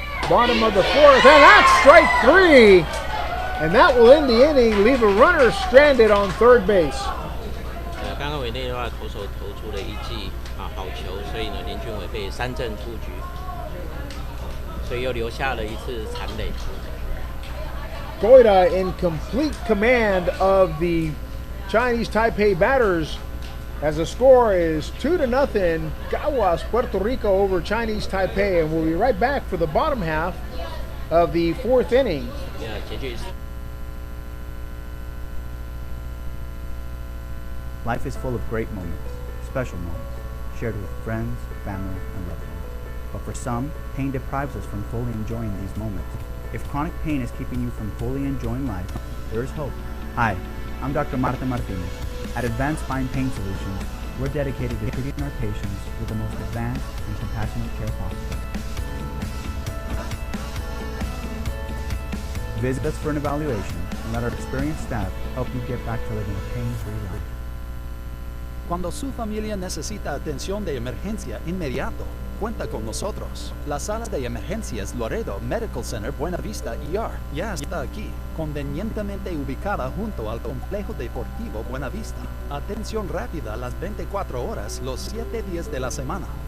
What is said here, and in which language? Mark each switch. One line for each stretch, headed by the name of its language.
English: Bottom of the 4th, and that's strike 3. And that will end the inning, leave a runner stranded on third base.
Chinese: 刚刚委内瑞拉投手投出了一记好球，所以呢林君伟被3振出局，所以又留下了一次残垒。
English: Koida in complete command of the Chinese Taipei batters as the score is 2-0. Gawas, Puerto Rico over Chinese Taipei, and we'll be right back for the bottom half of the 4th inning.
Chinese: 结局。
English: Life is full of great moments, special moments, shared with friends, family, and loved ones. But for some, pain deprives us from fully enjoying these moments. If chronic pain is keeping you from fully enjoying life, there is hope. Hi, I'm Dr. Marta Martinez. At Advanced Spine Pain Solutions, we're dedicated to treating our patients with the most advanced and compassionate care possible. Visit us for an evaluation and let our experienced staff help you get back to living a pain-free life.
Spanish: Cuando su familia necesita atención de emergencia inmediato, cuenta con nosotros. La sala de emergencias Laredo Medical Center Buena Vista ER ya está aquí, convenientemente ubicada junto al complejo deportivo Buena Vista. Atención rápida las 24 horas, los 7 días de la semana.